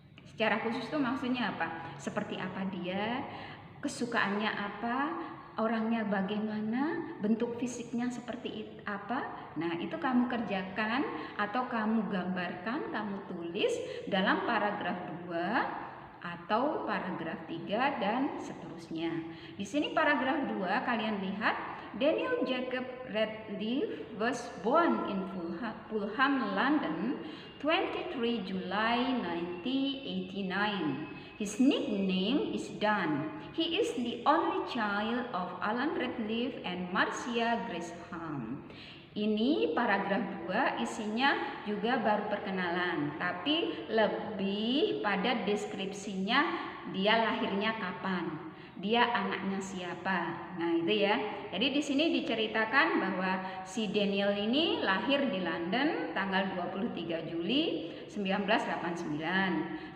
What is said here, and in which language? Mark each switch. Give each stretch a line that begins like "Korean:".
Indonesian: Secara khusus itu maksudnya apa? Seperti apa dia, kesukaannya apa, orangnya bagaimana, bentuk fisiknya seperti apa. Nah, itu kamu kerjakan atau kamu gambarkan, kamu tulis dalam paragraf 2 atau paragraf 3 dan seterusnya.
English: Di sini paragraf 2 kalian lihat, Daniel Jacob Radcliffe was born in Fulham, London, 23 July 1989. His nickname is Dan. He is the only child of Alan Radcliffe and Marcia Gresham.
Indonesian: Ini paragraf 2 isinya juga baru perkenalan, tapi lebih pada deskripsinya dia lahirnya kapan, dia anaknya siapa. Nah, itu ya. Jadi di sini diceritakan bahwa si Daniel ini lahir di London tanggal 23 Juli 1989.